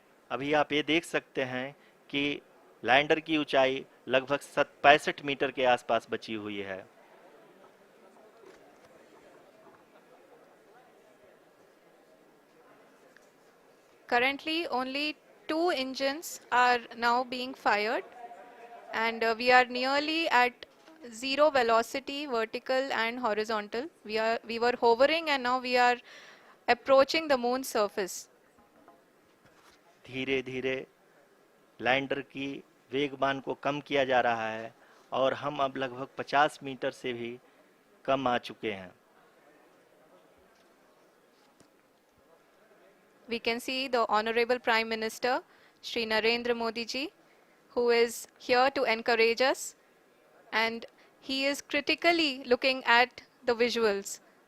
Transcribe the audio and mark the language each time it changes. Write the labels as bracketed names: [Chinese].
[Hindi] अभी आप ये देख सकते हैं कि लैंडर की ऊंचाई लगभग 65 मीटर के आसपास बची हुई है। [English] Currently, only 2 engines are now being fired, and we are nearly at zero velocity, vertical and horizontal. We were hovering, and now we are approaching the moon's surface. [Hindi] धीरे धीरे लैंडर की वेगमान को कम किया जा रहा है और हम अब लगभग 50 मीटर से भी कम आ चुके हैं। [English] We can see the Honorable Prime Minister, Shri Narendra Modi ji, who is here to encourage us, and he is critically looking at the visuals.